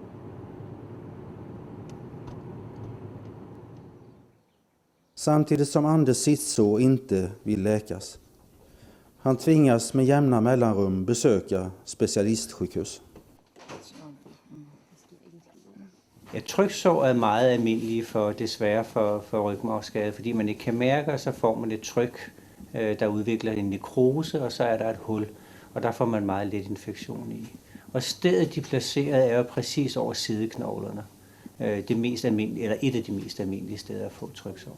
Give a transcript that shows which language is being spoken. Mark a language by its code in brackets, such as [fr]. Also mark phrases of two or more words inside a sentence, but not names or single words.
[sv] Samtidigt som Anders sittsår inte vill läkas. Han tvingas med jämna mellanrum besöka specialistsjukhus. [da] Ja, tryksår er meget almindelige desværre for rygmarvsskade, fordi man ikke kan mærke, og så får man et tryk, der udvikler en nekrose, og så er der et hul, og der får man meget let infektion i. Og stedet de placerede er jo præcis over sideknoglerne. Det mest almindelige, eller et af de mest almindelige steder at få tryksår.